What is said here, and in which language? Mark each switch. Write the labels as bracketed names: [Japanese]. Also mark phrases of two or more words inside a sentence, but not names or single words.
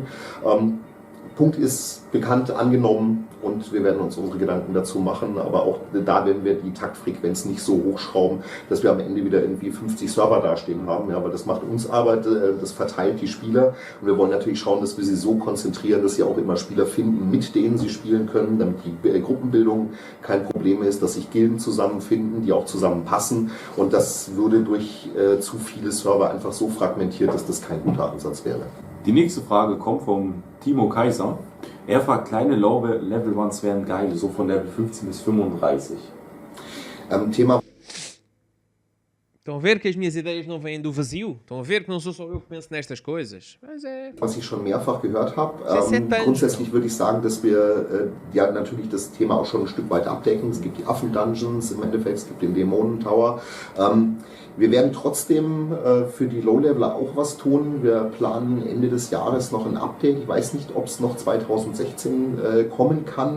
[German] Punkt ist bekannt, angenommen, und wir werden uns unsere Gedanken dazu machen, aber auch da werden wir die Taktfrequenz nicht so hochschrauben, dass wir am Ende wieder irgendwie 50 Server dastehen haben, ja, aber das macht uns Arbeit, das verteilt die Spieler, und wir wollen natürlich schauen, dass wir sie so konzentrieren, dass sie auch immer Spieler finden, mit denen sie spielen können, damit die Gruppenbildung kein Problem ist, dass sich Gilden zusammenfinden, die auch zusammenpassen, und das würde durch zu viele Server einfach so fragmentiert, dass das kein guter Ansatz wäre. Die nächste Frage kommt vom Timo Kaiser. Er fragt, kleine [English] Level Ones [German] wären geil, so von Level 15 bis 35. Thema. [Portuguese] Estão a ver que as minhas ideias não vêm do vazio? Estão a ver que não sou só eu que penso nestas coisas? Mas é... [German] Was ich schon mehrfach gehört habe. Dungeon. Grundsätzlich würde ich sagen, dass wir ja natürlich das Thema auch schon ein Stück weit abdecken. Es gibt die Affen-Dungeons, im Endeffekt, es gibt den Dämonen-Tower. Wir werden trotzdem für die Low-Leveler auch was tun. Wir planen Ende des Jahres noch ein Update. Ich weiß nicht, ob es noch 2016 kommen kann.